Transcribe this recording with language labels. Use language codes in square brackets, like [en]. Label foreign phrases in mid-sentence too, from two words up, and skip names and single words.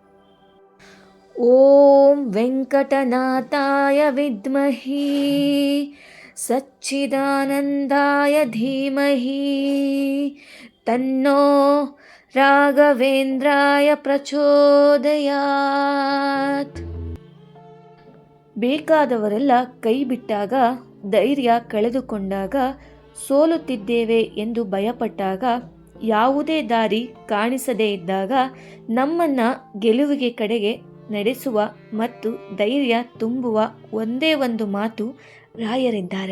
[sa] ॐ वेङ्कटनाथाय विद्महे सच्चिदानन्दाय धीमहि तन्नो राघवेन्द्राय प्रचोदयात्। [kn] ಬೇಕಾದವರೆಲ್ಲ ಕೈ ಬಿಟ್ಟಾಗ, ಧೈರ್ಯ ಕಳೆದುಕೊಂಡಾಗ, ಸೋಲುತ್ತಿದ್ದೇವೆ ಎಂದು ಭಯಪಟ್ಟಾಗ, ಯಾವುದೇ ದಾರಿ ಕಾಣಿಸದೇ ಇದ್ದಾಗ ನಮ್ಮನ್ನು ಗೆಲುವಿಗೆ ಕಡೆಗೆ ನಡೆಸುವ ಮತ್ತು ಧೈರ್ಯ ತುಂಬುವ ಒಂದೇ ಒಂದು ಮಾತು ರಾಯರಿದ್ದಾರೆ.